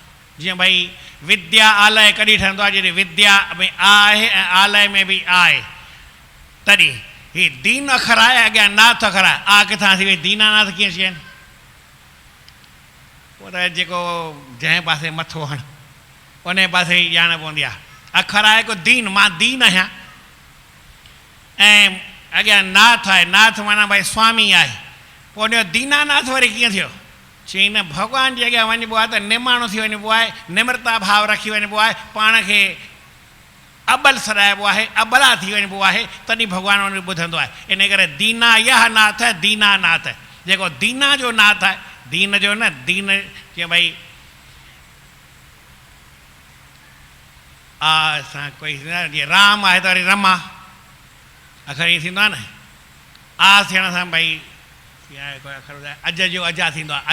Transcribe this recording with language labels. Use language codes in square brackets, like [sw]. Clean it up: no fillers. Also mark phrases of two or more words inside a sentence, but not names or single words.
[sd] जीअं भई विद्या आलय कॾहिं ठहंदो आहे? जॾहिं विद्या में आ आहे ऐं आलय में बि आहे, तॾहिं ही दीन अखर आहे, अॻियां नाथ अखर आहे। आ किथां थी वई? दीनानाथ कीअं अची आहिनि? पोइ त जेको जंहिं पासे मथो हण उन पासे ई ॼाण पवंदी आहे। अखर आहे को दीन, मां दीन आहियां, ऐं अॻियां नाथ आहे। नाथ माना भई स्वामी आहे। पोइ उनजो दीनानाथ वरी कीअं थियो? चई न, भॻवान जे अॻियां वञिबो आहे त निमाणो थी वञिबो आहे, निम्रता भाव रखी वञिबो आहे, पाण खे अबल सॾाइबो आहे, अबला थी वञिबो आहे, तॾहिं भॻवानु उन ॿुधंदो आहे। इन करे दीना [hi] यह नाथ है, दीनानाथ है। [sd] जेको दीना जो नाथ आहे, दीन जो न, दीन जीअं भई असां कोई जीअं राम आहे त वरी रमा अखर ईअं थींदो आहे न। आ थियण सां भई कोई अखर अज जो अजा थींदो आहे।